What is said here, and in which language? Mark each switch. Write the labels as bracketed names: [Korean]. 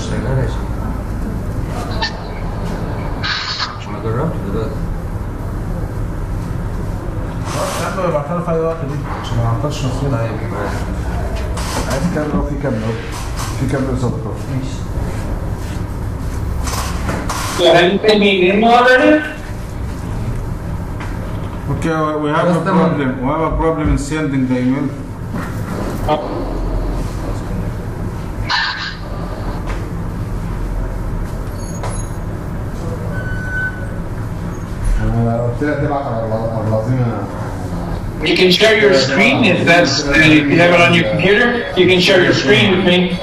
[Arabic] شغال يا شيخ مش ما جربت دلوقتي يا عم ابعتها له في اي وقت دي عشان ما نعطلش نفسنا. عايز كاميرا وفي كاميرا في كاميرا صدقه. [English] So have you sent me an email already? Okay, we have a problem. We have a problem in sending the email. [Arabic] انا قلت لها تبعت على العظيم. [English] You can share your screen if that's if you have it on your computer. You can share your screen with me.